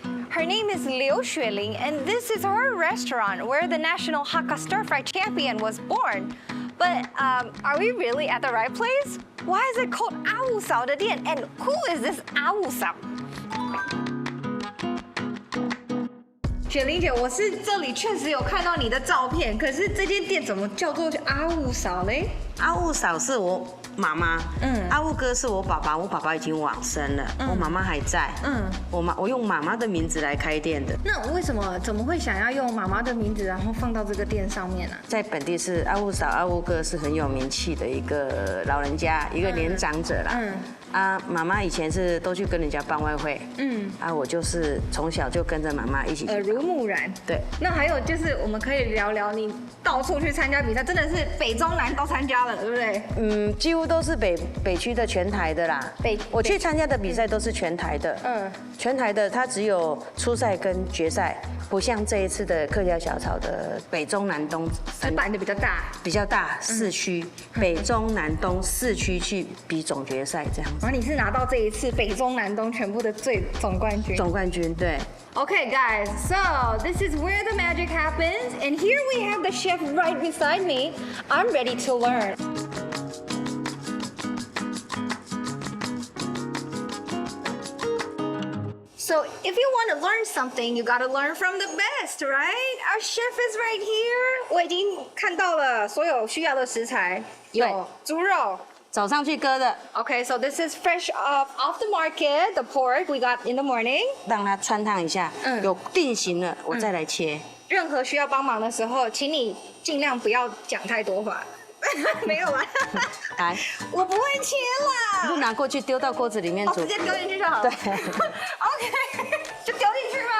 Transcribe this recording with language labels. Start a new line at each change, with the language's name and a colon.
English: Her name is Liu Xueling, and this is her restaurant where the national Hakka stir-fry champion was born. But are we really at the right place? Why is it called 阿五嫂的店? And who is this 阿五嫂?
Chinese: 雪玲姐，我是这里确实有看到你的照片，可是这间店怎么叫做阿五嫂嘞？阿雾嫂是我妈妈，阿雾哥是我爸爸，我爸爸已经往生了，我妈妈还在，我用妈妈的名字来开店的。那为什么怎么会想要用妈妈的名字，然后放到这个店上面呢？在本地是阿雾嫂、阿雾哥是很有名气的一个老人家，一个年长者啦。妈妈以前是都去跟人家办外汇，我就是从小就跟着妈妈一起。耳濡目染。对。那还有就是，我们可以聊聊你到处去参加比赛，真的是北中南都参加了，对不对？几乎都是北区的全台的啦。我去参加的比赛都是全台的。全台的它只有初赛跟决赛，不像这一次的客家小炒的北中南东。是办的比较大。比较大 4区，北中南东4区去比总决赛这样。然后你是拿到这一次北中南东全部的总冠军。总冠军，对。
English: Okay, guys, so this is where the magic happens, and here we have the chef right beside me. I'm ready to learn. So if you want to learn something, you gotta learn from the best, right? Our chef is right here.
Chinese: 我已经看到了所有需要的食材，有猪肉。早上去割的。
English: Okay, so this is fresh off the market, the pork we got in the morning.
Chinese: 让它穿烫一下，有定型了，我再来切。任何需要帮忙的时候，请你尽量不要讲太多话。没有啦。来，我不会切啦。就拿过去丢到锅子里面煮。直接丢进去就好了。 OK， 就丢进去吗？